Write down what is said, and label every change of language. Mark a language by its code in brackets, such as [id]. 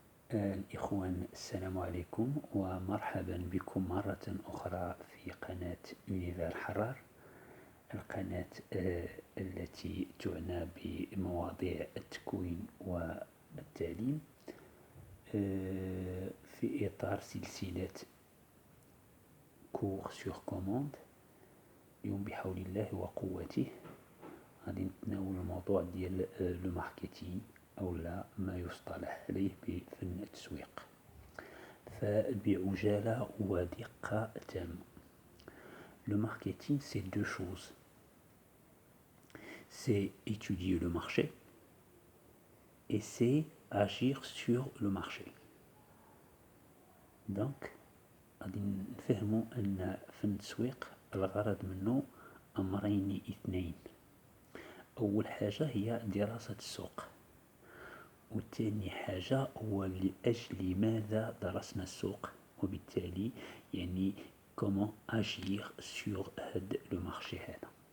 [ar] الإخوان، السلام عليكم ومرحبا بكم مرة أخرى في قناة أونيفير حرار، القناة التي تعنى بمواضيع التكوين والتعليم في إطار سلسلة كور سور كوموند. اليوم بحول الله وقوته غادي نتناول الموضوع ديال لو ماركتينغ أو لا ما يصطلح عليه بفن التسويق، فبعجالة ودقة تامة. [fr] Le marketing, c'est deux choses. C'est étudier le marché et c'est agir sur le marché. [ar] Donc, غادي نفهموا أن فن التسويق الغرض منه أمرين اثنين. أول حاجة هي دراسة السوق، وثاني حاجة هو لأجل لماذا درسنا السوق، وبالتالي يعني [fr] comment agir sur [ar] هاد لو مارشي هذا.